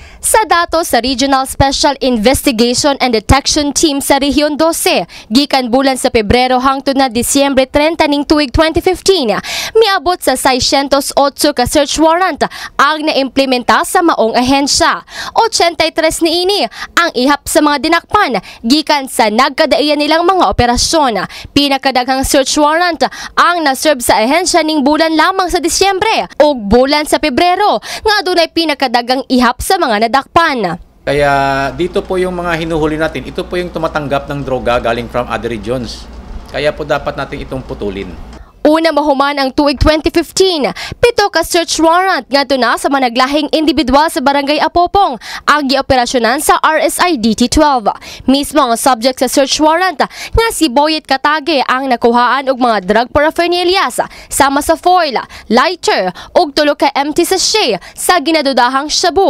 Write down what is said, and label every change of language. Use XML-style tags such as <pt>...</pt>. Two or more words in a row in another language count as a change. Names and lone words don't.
<ceb>Sa datos sa Regional Special Investigation and Detection Team sa Rehiyon 12, gikan bulan sa Pebrero hangtod na Disyembre 30 ning tuig 2015, miabot sa 608 ka search warrant ang naimplementa sa maong ahensya. 83 niini ang ihap sa mga dinakpan gikan sa nagkadaian nilang mga operasyon. Pinakadaghang search warrant ang naserve sa ahensya ning bulan lamang sa Disyembre ug bulan sa Pebrero nga adunay pinakadaghang ihap sa mga nadakpan.</ceb> <tl>Kaya dito po yung mga hinuhuli natin, ito po yung tumatanggap ng droga galing</tl> <en>from other regions.</en> <tl>Kaya po dapat natin itong putulin.</tl> <ceb>Una mahuman ang tuig 2015, 7 ka search warrant ngadto na sa managlahing individual sa Barangay Apopong ang gioperasyonan sa RSIDT-12. Mismo ang subject sa search warrant nga si Boyet Katage ang nakuhaan og mga</ceb> <en>drug paraphernalia</en> <ceb>sama sa foil, lighter ug 3 ka</ceb> <en>empty sachet</en> <ceb>sa ginadudahang shabu.</ceb>